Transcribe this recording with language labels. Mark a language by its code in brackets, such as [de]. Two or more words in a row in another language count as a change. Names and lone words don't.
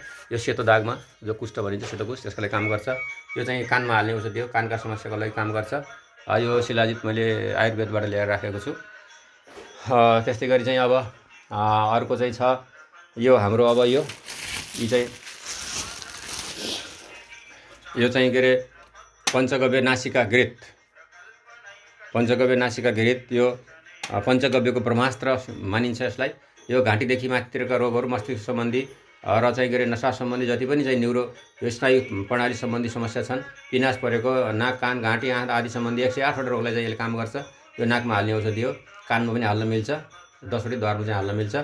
[ne] यो सेतो दागमा जो कुष्ठ भनिन्छ, सेतो कुष्ठ, त्यसको लागि काम गर्छ। यो चाहिँ कानमा हाल्ने औषधि हो, कानका समस्याको लागि काम गर्छ। यो शिलाजित मैले आयुर्वेदबाट ल्याएर राखेको छु। त्यस्तै गरी चाहिँ अब अर्को चाहिँ छ यो हाम्रो अब यो चाहिँ के अरे पञ्चगव्य नासिका घृत। पञ्चगव्य नासिका घृत यो पञ्चगव्यको ब्रह्मास्त्र मानिन्छ यसलाई। यो घाँटीदेखि माथितिरका रोगहरू, मस्तिष्क सम्बन्धी र चाहिँ के अरे नसा सम्बन्धी जति पनि चाहिँ न्युरो यो स्नायु प्रणाली सम्बन्धी समस्या छन्, पिनास परेको, नाक कान घाँटी आँखा आदि सम्बन्धी 108वटा रोगलाई चाहिँ यसले काम गर्छ। यो नाकमा हाल्ने औषधि हो, कानमा पनि हाल्न मिल्छ, 10वटै द्वारमा चाहिँ हाल्न मिल्छ।